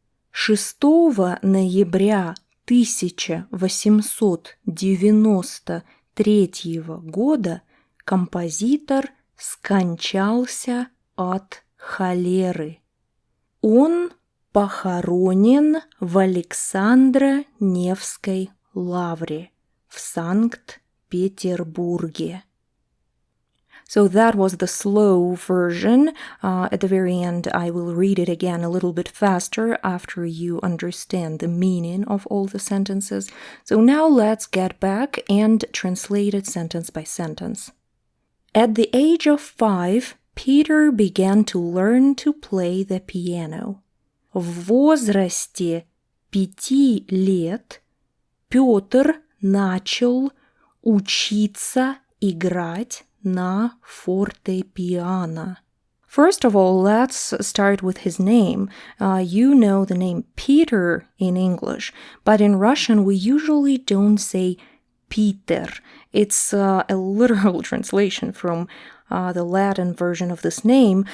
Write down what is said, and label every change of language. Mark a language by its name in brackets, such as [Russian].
[Russian] 6 ноября 1893 года композитор скончался от холеры. Он похоронен в Александро-Невской лавре в Санкт-Петербурге. [English] So that was the slow version. At the very end, I will read it again a little bit faster after you understand the meaning of all the sentences. So now let's get back and translate it sentence by sentence. At the age of 5, Peter began to learn to play the piano. [Russian] В возрасте 5 лет Пётр начал учиться играть на фортепиано. [English] First of all, let's start with his name. You know the name Peter in English, but in Russian we usually don't say Peter. It's a literal translation from the Latin version of this name.